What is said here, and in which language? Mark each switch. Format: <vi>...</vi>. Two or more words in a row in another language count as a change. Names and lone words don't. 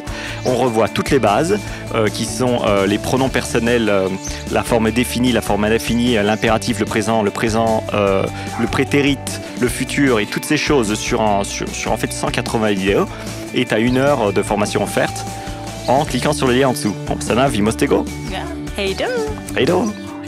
<fr>On revoit toutes les bases qui sont les pronoms personnels, la forme définie, la forme indéfinie, l'impératif, le présent, le prétérite, le futur et toutes ces choses sur en fait 180 vidéos et tu as 1 heure de formation offerte en cliquant sur le lien en dessous. Bon,</fr> <sv>Sanna, vi måste gå. Ja. Hej då. Hej då.</sv>